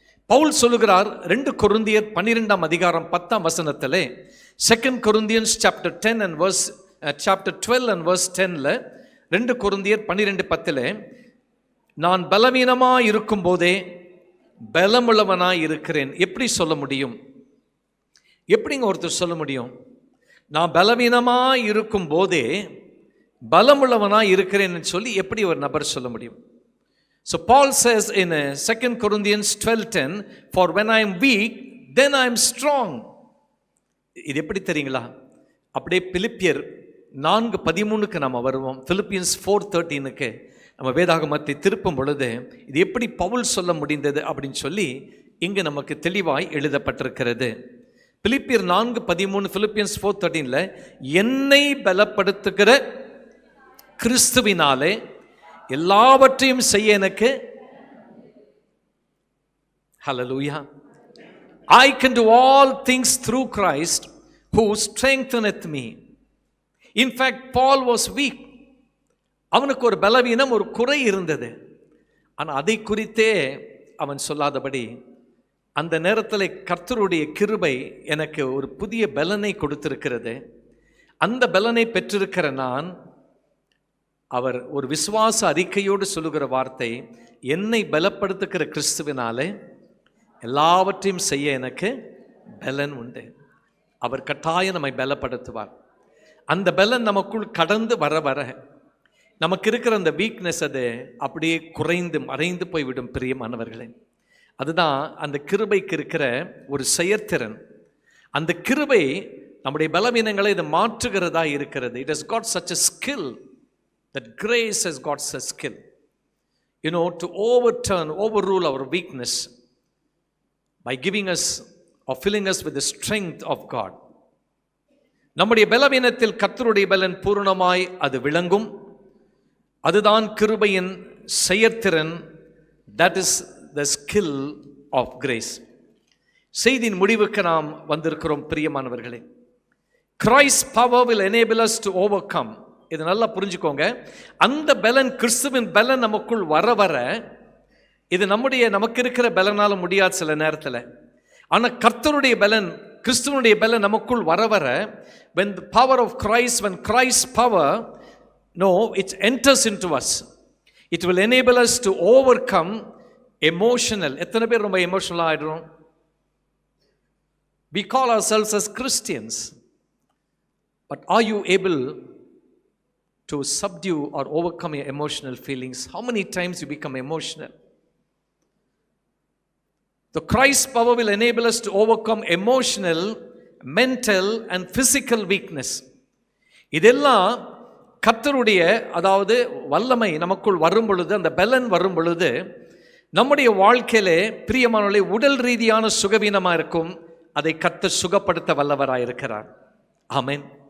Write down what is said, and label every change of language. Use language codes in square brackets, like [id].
[ta] பவுல் சொல்லுகிறார் 2 கொரிந்தியர் 12ஆம் அதிகாரம் 10ஆம் வசனத்திலே, [en] 2 Corinthians chapter 10 and verse chapter 12 and verse 10ல, [ta] 2 கொரிந்தியர் 12:10, நான் பலவீனமாய் இருக்கும் போதே பலமுள்ளவனாய் இருக்கிறேன். எப்படி சொல்ல முடியும்? எப்படிங்க ஒருத்தர் சொல்ல முடியும்? நான் பலவீனமாய் இருக்கும் போதே பலமுள்ளவனாய் இருக்கிறேன்னு சொல்லி எப்படி ஒரு நபர் சொல்ல முடியும்? [en] So Paul says in 2 Corinthians 12:10, for when I am weak then I am strong. [ta] இது எப்படி தெரியுங்களா? அப்படியே பிலிப்பியர் 4:13க்கு நாம் வருவோம். Philippians 4:13க்கு நம்ம வேதாகமத்தை திருப்பும் பொழுது இது எப்படி பவுல் சொல்ல முடிந்தது அப்படின்னு சொல்லி இங்கு நமக்கு தெளிவாய் எழுதப்பட்டிருக்கிறது. பிலிப்பியர் 4:13, Philippians 4:13ல, என்னை பலப்படுத்துகிற கிறிஸ்துவினாலே எல்லாவற்றையும் செய்ய எனக்கு, ஹல்லேலூயா, [en] I can do all things through Christ who strengtheneth me. In fact, Paul was weak. [ta] அவனுக்கு ஒரு பலவீனம், ஒரு குறை இருந்தது. ஆனால் அதை குறித்தே அவன் சொல்லாதபடி, அந்த நேரத்தில் கர்த்தருடைய கிருபை எனக்கு ஒரு புதிய பலனை கொடுத்திருக்கிறது, அந்த பலனை பெற்றிருக்கிற நான், அவர் ஒரு விசுவாச அறிக்கையோடு சொல்லுகிற வார்த்தை, என்னை பலப்படுத்துகிற கிறிஸ்துவினாலே எல்லாவற்றையும் செய்ய எனக்கு பலன் உண்டு. அவர் கட்டாயம் நம்மை பலப்படுத்துவார். அந்த பலன் நமக்குள் கடந்து வர வர நமக்கு இருக்கிற அந்த வீக்னஸ் அது அப்படியே குறைந்து மறைந்து போய்விடும். பிரியமானவர்களே, அதுதான் அந்த கிருபைக்கு இருக்கிற ஒரு செயற்திறன். அந்த கிருபை நம்முடைய பலவீனங்களை இது மாற்றுகிறதா இருக்கிறது. [en] It has got such a skill. That grace has got such skill, to overrule our weakness by giving us or filling us with the strength of God. [ta] நம்முடைய பலவீனத்தில் கர்த்தருடைய பலன் பூரணமாய் அது விளங்கும். அதுதான் கிருபையின் செயற்திறன். [en] That is the skill of grace. [ta] செய்தியின் முடிவுக்கு நாம் வந்திருக்கிறோம் பிரியமானவர்களே. [en] Christ's power will enable us to overcome. [ta] இது நல்லா புரிஞ்சுக்கோங்க. அந்த பலன், கிறிஸ்துவின் பலன் நமக்குள் வர வர, இது நமக்கு இருக்கிற பலனால முடியாது சில நேரத்தில். ஆனால் கர்த்தருடைய பலன், கிறிஸ்துவனுடைய பலன் நமக்குள் வர வர, [en] when the power of Christ, when Christ's power, it enters into us, it will enable us to overcome emotional. [ta] எத்தனை பேர் ரொம்ப எமோஷனலாக ஆகிடுறோம்? [en] We call ourselves as Christians, but are you able to subdue or overcome your emotional feelings? How many times you become emotional? The Christ power will enable us to overcome emotional, mental and physical weakness. [ta] இதெல்லாம் கர்த்தருடைய அதாவது வல்லமை நமக்குள் வரும் பொழுது, அந்த பலன் வரும் பொழுது நம்முடைய வாழ்க்கையிலே பிரியமானவர்களே உடல் ரீதியான சுகவீனமாக இருக்கும், அதை கர்த்தர் சுகப்படுத்த வல்லவராக இருக்கிறார். ஆமென்.